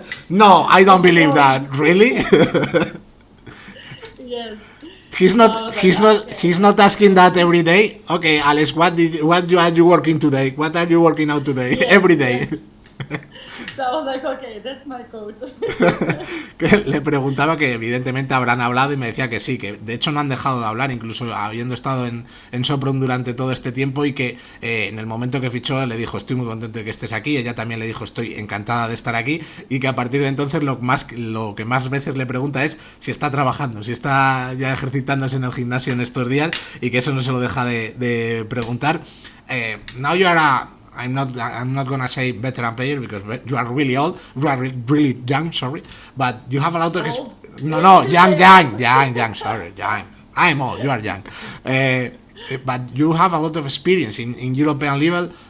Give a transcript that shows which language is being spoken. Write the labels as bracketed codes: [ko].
[en] No, I don't believe that. Really? Yes. He's not asking that every day. Okay, Alex, what are you working today? What are you working out today? Yes, every day. Yes. So I was like, okay, that's my coach. [es] Le preguntaba que evidentemente habrán hablado, y me decía que sí, que de hecho no han dejado de hablar, incluso habiendo estado en Sopron durante todo este tiempo, y que en el momento que fichó le dijo, estoy muy contento de que estés aquí. Ella también le dijo, estoy encantada de estar aquí, y que a partir de entonces lo que más veces le pregunta es si está trabajando, si está ya ejercitándose en el gimnasio en estos días, y que eso no se lo deja de preguntar. [en] Now you are I'm not gonna say veteran player, because you are really old, you are really young, sorry, but you have a lot of young, sorry, young. I'm old, you are young, but you have a lot of experience in European level.